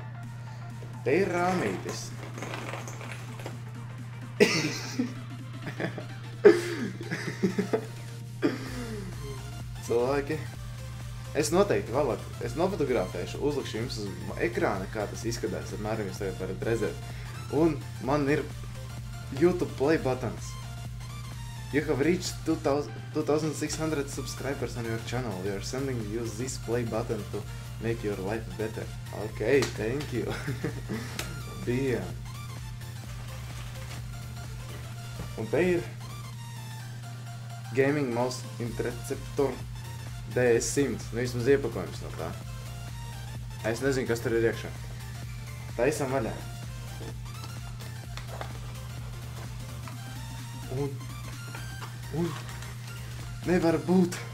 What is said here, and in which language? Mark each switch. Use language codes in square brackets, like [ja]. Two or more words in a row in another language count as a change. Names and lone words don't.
[lv] Te ir rāmītis. Cilvēki. Es noteikti vēlāk, es nofotografēšu, uzlikšu jums uz ekrāna, kā tas izskatās, apmēram jūs tagad varat redzēt. Un man ir [en] YouTube play buttons. You have reached 2600 subscribers on your channel. We are sending you this play button to make your life better. Okay, thank you. [lv] Bija. Un te ir Gaming Mouse Interceptor DS100. Nu, vismaz iepakojums no tā. Es nezinu, kas tur ir iekšā. Taisam vaļā. Un nevar būt.